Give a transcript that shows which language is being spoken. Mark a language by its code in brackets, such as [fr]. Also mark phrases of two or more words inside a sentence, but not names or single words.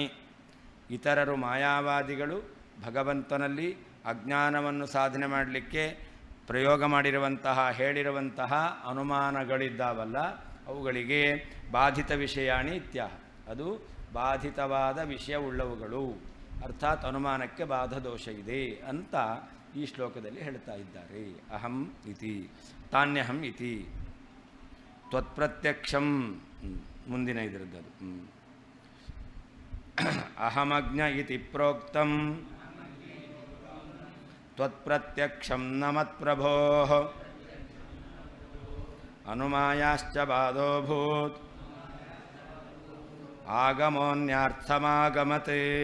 [kn] ಇತರರು ಮಾಯಾವಾದಿಗಳು ಭಗವಂತನಲ್ಲಿ ಅಜ್ಞಾನವನ್ನು ಸಾಧನೆ ಮಾಡಲಿಕ್ಕೆ ಪ್ರಯೋಗ ಮಾಡಿರುವಂತಹ ಹೇಳಿರುವಂತಹ ಅನುಮಾನಗಳಿದ್ದಾವಲ್ಲ ಅವುಗಳಿಗೆ [sa] ಬಾಧಿತ ವಿಷಯಾಣಿ ಇತ್ಯಾಹ. [kn] ಅದು ಬಾಧಿತವಾದ ವಿಷಯವುಳ್ಳವುಗಳು, ಅರ್ಥಾತ್ ಅನುಮಾನಕ್ಕೆ ಬಾಧದೋಷ ಇದೆ ಅಂತ ಈ ಶ್ಲೋಕದಲ್ಲಿ ಹೇಳ್ತಾ ಇದ್ದಾರೆ. [sa] ಅಹಂ ಇತಿ ತಾನ್ಯಹಂ ಇತಿ ತ್ವತ್ಪ್ರತ್ಯಕ್ಷಂ. [kn] ಮುಂದಿನ ಇದರದ್ದು [sa] ಅಹಮಜ್ಞ ಇತಿ ಪ್ರೋಕ್ತಂ ತ್ವತ್ಪ್ರತ್ಯಕ್ಷಂ ನ ಮತ್ಪ್ರಭೋ ಅನುಮಾಯಾಶ್ಚ ಬಾಧೋಭೂತ್ ಆಗಮೋನ್ಯಾರ್ಥಮಾಗಮತೆ.